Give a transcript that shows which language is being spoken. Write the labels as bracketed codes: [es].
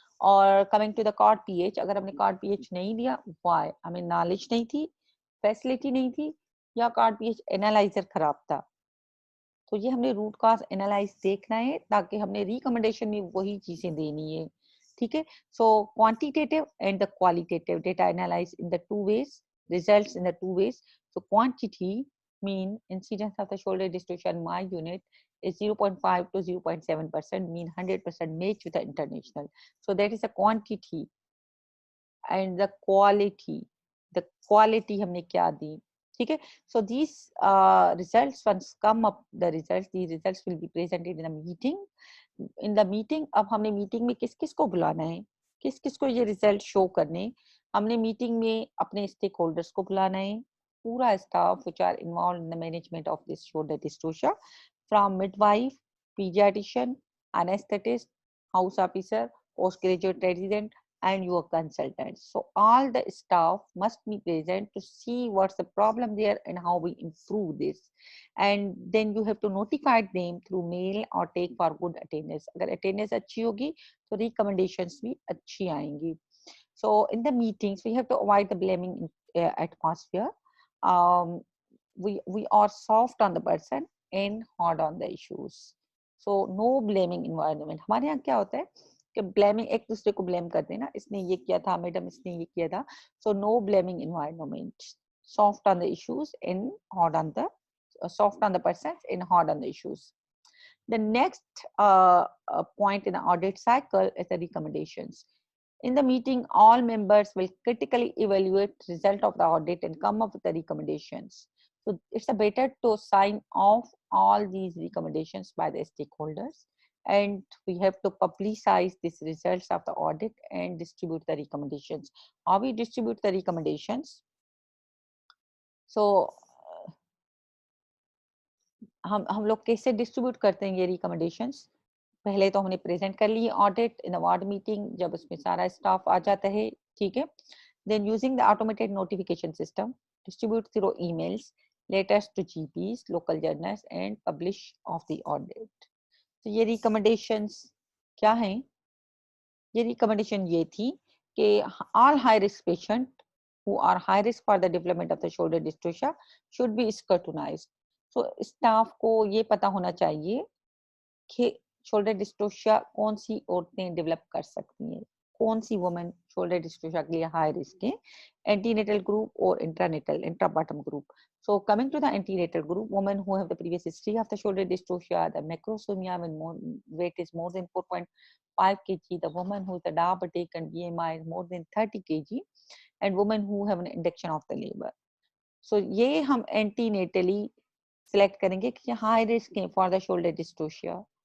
[hi] और [en] coming to the card PH, [hi] अगर हमने कार्ड पीएच नहीं दिया, व्हाई, हमें नॉलेज नहीं थी, फैसिलिटी नहीं थी, या कार्ड पीएच एनालाइजर खराब था. तो ये हमने रूट कॉज एनालाइज देखना है ताकि हमने रिकमेंडेशन में वही चीजें देनी है. ठीक है. [en] So quantitative and the qualitative data analyze in the two ways, results in the two ways. So quantity mean incidence of the shoulder dystocia in my unit is 0.5 to 0.7%, mean 100% match with the international. So that is a quantity. And the quality [hi] हमने क्या दी. ठीक है. [en] So these results once come up, the results will be presented in a meeting. In the meeting, [hi] अब हमने meeting में किस किस को बुलाना है, किस किस को ये रिजल्ट शो करने. हमने मीटिंग में अपने स्टेक होल्डर्स को बुलाना है, पूरा staff [en] which are involved in the management of this shoulder dystocia, from midwife, pediatrician, anesthetist, house officer, postgraduate resident, and your consultants. So all the staff must be present to see what's the problem there and how we improve this. And then you have to notify them through mail or take for good attendance. [hi] अगर attendance अच्छी होगी तो recommendations भी अच्छी आएंगी. [en] So in the meetings we have to avoid the blaming atmosphere. We are soft on the person and hard on the issues. So no blaming environment. [hi] हमारे यहाँ क्या होता है कि ब्लेमिंग, एक दूसरे को ब्लेम करते हैं ना, इसने ये किया था मैडम, इसने ये किया था. [en] So no blaming environment, soft on the issues and hard on the soft on the persons and hard on the issues. The next point in the audit cycle is the recommendations. In the meeting, all members will critically evaluate result of the audit and come up with the recommendations. So it's better to sign off all these recommendations by the stakeholders, and we have to publicize these results of the audit and distribute the recommendations. How we distribute the recommendations? [hi] So हम लोग कैसे distribute करते हैं ये recommendations. पहले तो हमने present कर ली ऑडिट [en] in ward meeting, [hi] जब उसमें सारा स्टाफ आ जाता है. ठीक है. [en] Then using the automated notification system distribute through emails, letters to GPs, local journals and publish of the audit. [hi] तो ये रिकमेंडेशंस क्या हैं? ये रिकमेंडेशन ये थी कि [en] All high risk patient who are high risk for the development of the shoulder dystocia should be scrutinized. So staff [hi] को ये पता होना चाहिए कि शोल्डर डिस्टोशिया कौन सी औरतें डेवलप कर सकती हैं, कौन सी वुमेन शोल्डर डिस्टोशिया के लिए हाई रिस्क है, एंटीनेटल ग्रुप और intranatal इंट्राबॉटम group. [en] So coming to the antenatal group, women who have the previous history of the shoulder dystocia, the macrosomia when weight is more than 4.5 kg, the woman who is the diabetic and BMI is more than 30 kg, and women who have an induction of the labor. So [hi] ये हम [en] antenatally select [hi] करेंगे कि [en] high risk है for the shoulder dystocia.